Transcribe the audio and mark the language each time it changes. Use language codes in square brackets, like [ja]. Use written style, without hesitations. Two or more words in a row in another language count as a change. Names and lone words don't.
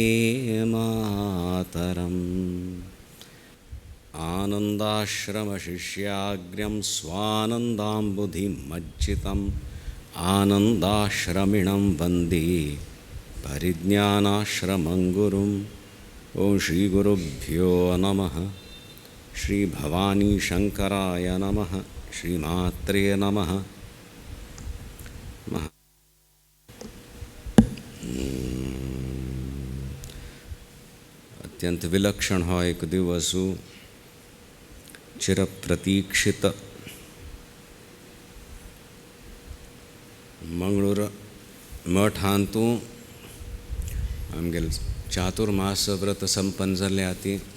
[sa] मातरम् आनन्दाश्रमशिष्याग्र्यं स्वानन्दाम्बुधिमज्जितम् आनन्दाश्रमिणं वन्दे परिज्ञानाश्रमं गुरुम् ॐ श्रीगुरुभ्यो नमः। श्री भवानी शंकराय नमः। श्री मात्रे नमः। [kok] अत्यंत विलक्षण हो एक दिवसु चिरप्रतीक्षित मंगळूर मठ हांतू आमगेल चातुर्मास व्रत संपन्न जाले आती